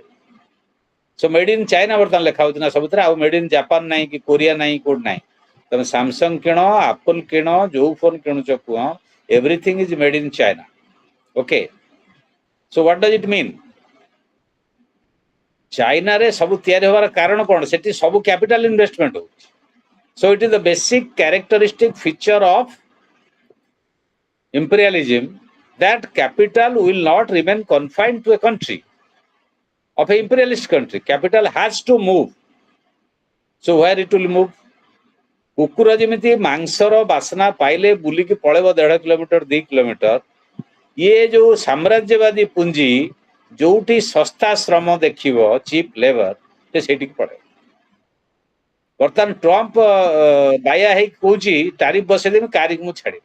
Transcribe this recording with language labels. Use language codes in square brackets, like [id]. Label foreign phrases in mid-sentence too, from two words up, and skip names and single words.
[en] So Made in China [or] ବର୍ତ୍ତମାନ ଲେଖା ହଉଛି ନା ସବୁଥିରେ, ଆଉ [en] Made in Japan [or] ନାହିଁ କି କୋରିଆ ନାହିଁ, କୋଉଠି ନାହିଁ। ତମେ ସାମସଙ୍ଗ କିଣ, ଆପଲ କିଣ, ଯୋଉ ଫୋନ କିଣୁଛ କୁହ, [en] Everything is made in China. OK, so what does it mean? [or] ଚାଇନାରେ ସବୁ ତିଆରି ହବାର କାରଣ କଣ? ସେଠି ସବୁ [en] capital investment [or] ହଉଛି। [en] So it is the basic characteristic feature of imperialism that capital will not remain confined to a country, of an imperialist country. Capital has to move. So where it will move? [or] କୁକୁର ଯେମିତି ମାଂସର ବାସ୍ନା ପାଇଲେ ବୁଲିକି ପଳେଇବ 1.5 କିଲୋମିଟର 2 କିଲୋମିଟର, ଇଏ ଯୋଉ ସାମ୍ରାଜ୍ୟବାଦୀ ପୁଞ୍ଜି ଯୋଉଠି ଶସ୍ତା ଶ୍ରମ ଦେଖିବ, [en] cheap labour, [or] ସେ ସେଇଠିକି ପଳେଇବ। ବର୍ତ୍ତମାନ ଟ୍ରମ୍ପ ବାୟା ହେଇକି କହୁଛି ଟାରିଫ ବସେଇଦେବି, କାରିକି ମୁଁ ଛାଡ଼ିବି।